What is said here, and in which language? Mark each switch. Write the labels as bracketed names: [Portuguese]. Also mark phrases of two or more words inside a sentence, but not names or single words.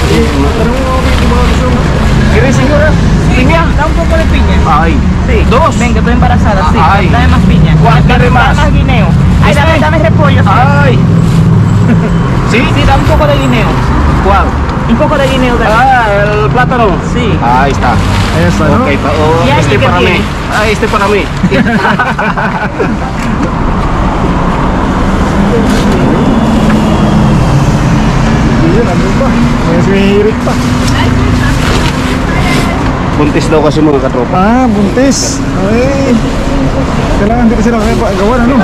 [Filipino] Parang okay, gusto mo. [Spanish] ¿Quieres, señora? Piña, da un poco de piña. Ay. Sí. Dos. Venga, estoy embarazada, sí. Ay. Dame más piña. ¿Quiere más? Dame más guineo. Ay, dame repollo. Sí. Ay. Sí, da un poco de guineo. ¿Cuál? Un poco de guineo. Dame. El plátano. Sí. Ahí está. Eso, no? Ok, ¿Y allí qué para mí. tiene? Este para mí. [Filipino] Yun, ano pa? May sumihirit pa. Buntis daw kasi mga katropa. Ah, buntis. Ay. Kailangan dito sila kaya gawan, ano?